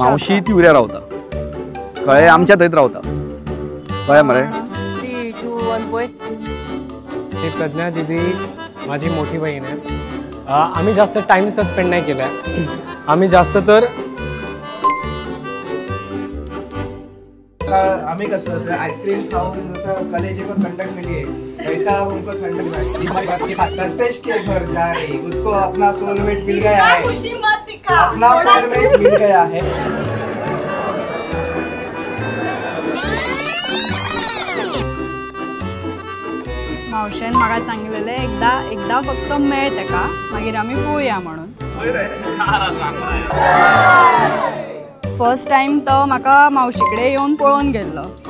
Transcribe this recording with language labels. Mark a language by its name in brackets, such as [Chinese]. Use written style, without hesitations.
[Goan Konkani] मावशी तिवऱ्या रावता कळ्ळें आमच्या थंयच रावता कळ्ळें मरे 3 2 1 पळय [Marathi] ती प्रज्ञा दीदी माझी मोठी बहीण आहे आम्ही जास्त टाइम तर स्पेंड नाही केला आम्ही जास्त तर आम्ही कसं आइसक्रीम खाऊन जसं [Hindi] कलेजे को ठंडक मिली है वैसा उनको ठंडक मिली हमारी बात की बात कल्पेश के घर जा रही उसको अपना सोलमेट मिल गया है अपना सोलमेट मिल गया है [Goan Konkani] मावशेन म्हाका सांगलेले एकदा फक्त मेळ तेका मागीर आमी पळोवया म्हणून फर्स्ट टाइम तो म्हाका मावशी कडेन येवन पळोवन गेल्लो